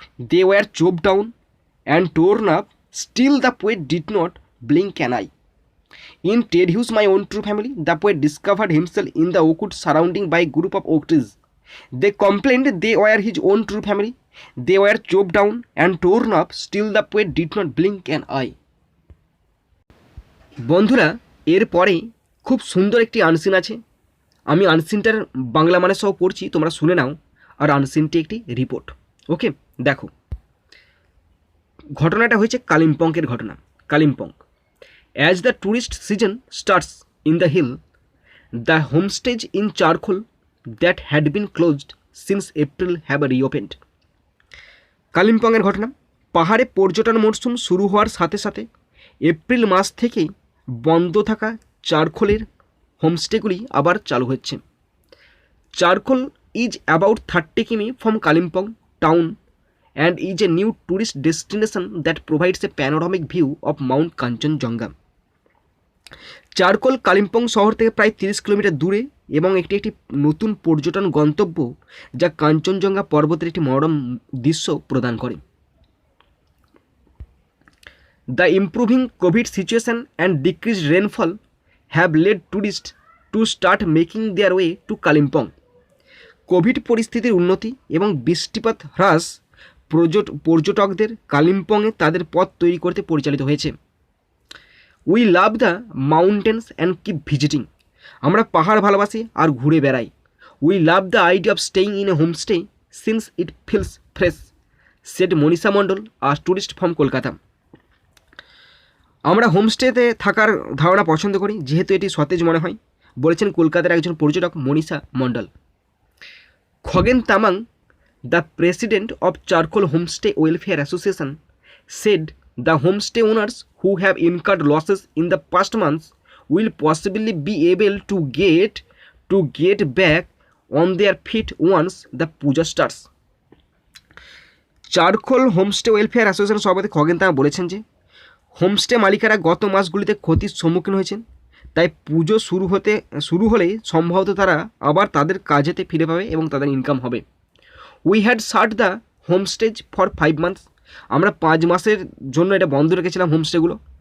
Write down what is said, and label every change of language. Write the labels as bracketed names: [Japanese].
[English] They were chopped down and torn up, still the poet did not blink an eye. In Ted Hughes' My Own True Family, the poet discovered himself in the oakwood surrounding by a group of oak trees. They complained they were his own true family. They were chopped down and torn up, still the poet did not blink an eye. [Bangla] বন্ধুরা এরপরে খুব সুন্দর একটি unseen আছে, আমি আনসিনটার বাংলা মানে সহ পড়ছি, তোমরা শুনে নাও। আর আনসিনটি একটি রিপোর্ট। ওকে, দেখো ঘটনাটা হয়েছে কালিম্পংয়ের ঘটনা। [English] Kalimpong, as the tourist season starts in the hill, the homestays in Charkhol that had been closed since April have reopened. [Bangla] কালিম্পংয়ের ঘটনা, পাহাড়ে পর্যটন মরশুম শুরু হওয়ার সাথে সাথে এপ্রিল মাস থেকেই বন্ধ থাকা চারখোলের হোমস্টেগুলি আবার চালু হচ্ছে। [English] চারখোল is about 30 km from Kalimpong town and is a new tourist destination that provides a panoramic view of Mount Kanchenjunga. [Bangla] Charcoal Kalimpong শহর থেকে প্রায় 30 কিলোমিটার দূরে এবং একটি নতুন পর্যটন গন্তব্য যা কাঞ্চনজঙ্ঘা পর্বতের একটি মনোরম দৃশ্য প্রদান করে। [English] The improving COVID situation and decreased rainfall have led tourists to start making their way to Kalimpong. [Bangla] Covid পরিস্থিতির উন্নতি এবং বৃষ্টিপাত হ্রাস পর্যটকদের কালিম্পংয়ে তাদের পথ তৈরি করতে পরিচালিত হয়েছে। [English] We love the mountains and keep visiting. [Bangla] আমরা পাহাড় ভালোবাসি আর ঘুরে বেড়াই। [English] We love the idea of staying in a homestay since it feels fresh, said Manisha Mondal, a tourist from Kolkata. [Bangla] আমরা হোমস্টেতে থাকার ধারণা পছন্দ করি যেহেতু এটি সতেজ মনে হয়, বলেছেন কলকাতার একজন পর্যটক মনীষা মণ্ডল। [English] Khagen Tamang, the president of Charcoal Homestay Welfare Association, said the homestay owners who have incurred losses in the past months will possibly be able to get back on their feet once the puja starts. [Bangla] Charkhol homestay welfare association সভাপতি খগেন তারা বলেছেন যে homestay মালিকেরা গত মাসগুলিতে ক্ষতির সম্মুখীন হয়েছেন, তাই পুজো শুরু হলেই সম্ভবত তারা আবার তাদের কাজেতে ফিরে পাবে এবং তাদের ইনকাম হবে। [English] we had shut the homestays for 5 months, [Bangla] আমরা 5 মাসের জন্য এটা বন্ধ রেখেছিলাম হোমস্টেগুলো।